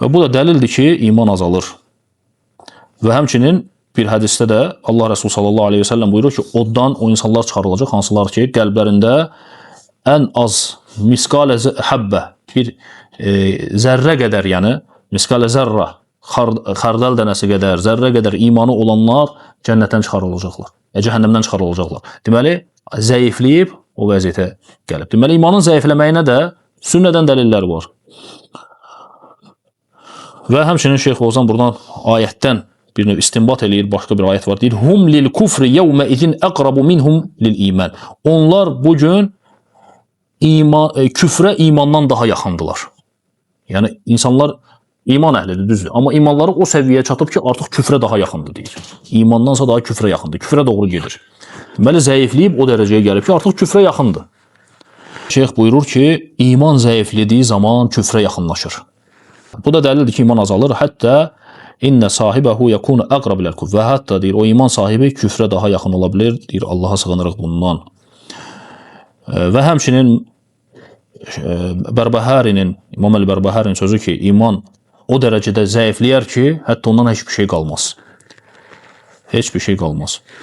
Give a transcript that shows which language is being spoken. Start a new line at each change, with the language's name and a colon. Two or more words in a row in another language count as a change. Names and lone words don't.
Azerbaijani: Və bu da dəlildir ki, iman azalır. Və həmçinin bir hədisdə də Allah Resulü
Arabic: صلى الله عليه وسلم
Azerbaijani: buyurur ki, oddan o insanlar çıxarılacaq, hansılar ki, qəlblərində ən az miskalə həbbə, bir zərrə qədər, yəni miskalə zərrə, xardal dənəsi qədər, zərrə qədər imanı olanlar cənnətdən çıxarılacaqlar, cəhənnəmdən çıxarılacaqlar. Deməli, zəifləyib o vəziyyətə gəlib. Deməli, imanın zəifləməyinə də sünnədən dəlillər var. Və həmçinin Şeyx Ozan buradan ayətdən bir növ istinbat eləyir, başqa bir ayət var, deyir,
Arabic: هم للكفر يومئذ أقرب منهم للإيمان.
Azerbaijani: Onlar bugün küfrə imandan daha yaxındılar. Yəni, insanlar İman əhlidir, düzdür. Amma imanları o səviyyəyə çatıb ki, artıq küfrə daha yaxındır deyir. İmandansa daha küfrə yaxındır. Küfrə doğru gedir. Deməli, zəifləyib o dərəcəyə gəlib ki, artıq küfrə yaxındır. Şeyx buyurur ki, iman zəiflədiyi zaman küfrə yaxınlaşır. Bu da dəlildir ki, iman azalır.
Arabic: حتى إن صاحبه يكون أقرب إلى الكفر.
Azerbaijani: Və hətta deyir, o iman sahibi küfrə daha yaxın ola bilər. Deyir, Allaha sığınırıq bundan. Və həmçinin Bərbəhərinin, İmam Əl-Bərbəhərin sözü ki, iman o dərəcədə zəifləyər ki, hətta ondan heç bir şey qalmaz. Heç bir şey qalmaz.